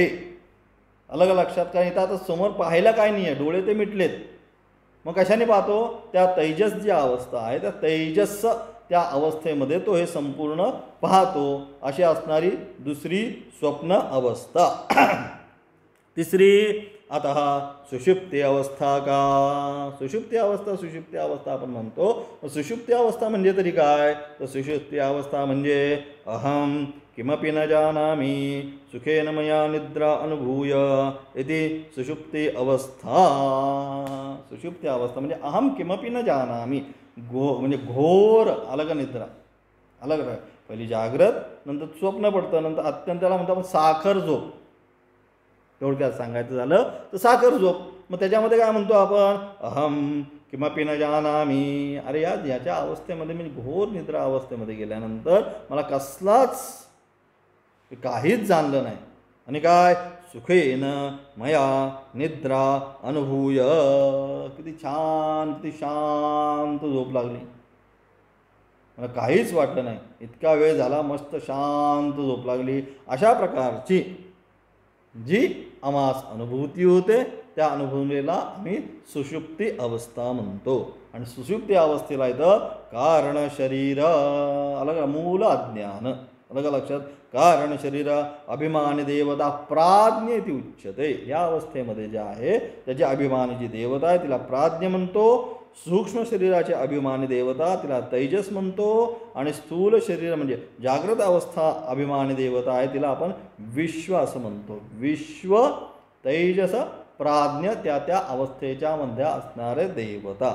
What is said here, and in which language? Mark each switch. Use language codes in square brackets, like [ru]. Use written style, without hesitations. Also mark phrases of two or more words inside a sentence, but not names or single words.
[mr] अलग लक्षात, कारण इथं आता समोर पाहायला काय नाही आहे, डोळे ते मिटलेत, मग कशाने पाहतो, त्या तेजस जी अवस्था आहे त्या तेजस त्या अवस्थेमध्ये तो हे संपूर्ण पाहतो. अशी असणारी दुसरी स्वप्न अवस्था. तिसरी आता सुषुप्ती अवस्था का, सुषुप्ती अवस्था आपण म्हणतो. सुषुप्ती अवस्था म्हणजे तरी काय, तर सुषुप्ती अवस्था म्हणजे [sa] अहम किमपि न जानामि सुखेन मया निद्रा अनुभूय इति [mr] सुषुप्ती अवस्था. सुषुप्ती अवस्था म्हणजे [sa] अहम किमपि न जानामि, [mr] म्हणजे घोर अलग निद्रा, अलग पहिली जागृत, नंतर स्वप्न पडतं, नंतर अत्यंताला म्हणतो आपण साखर झोप. थोडक्यात सांगायचं झालं तर साखर झोप. मग त्याच्यामध्ये काय म्हणतो आपण, [sa] अहम किमपि न जानामि, [mr] अरे याच्या अवस्थेमध्ये म्हणजे घोर निद्रा अवस्थेमध्ये गेल्यानंतर मला कसलाच काहीच जाणलं नाही. आणि काय, [sa] सुखेन मया निद्रा अनुभूय, [mr] किती छान किती शांत झोप लागली, मला काहीच वाटलं नाही, इतका वेळ झाला मस्त शांत झोप लागली. अशा प्रकारची जी आम्हास अनुभूती होते त्या अनुभूतीला आम्ही सुषुप्ती अवस्था म्हणतो. आणि सुषुप्ती अवस्थेला इथं कारण शरीर अलग मूल अज्ञान, अलग लक्षात, कारण शरीर अभिमानी देवता [sa] प्राज्ञ इति उच्यते. [mr] या अवस्थेमध्ये जे आहे त्याची अभिमानी जी देवता आहे तिला प्राज्ञ म्हणतो. सूक्ष्म शरीराचे अभिमानी देवता तिला तेजस म्हणतो. आणि स्थूल शरीर म्हणजे जागृत अवस्था अभिमानी देवता आहे तिला आपण विश्व असं म्हणतो. विश्व, तेजस, प्राज्ञ त्या त्या अवस्थेच्या मध्ये असणारे देवता.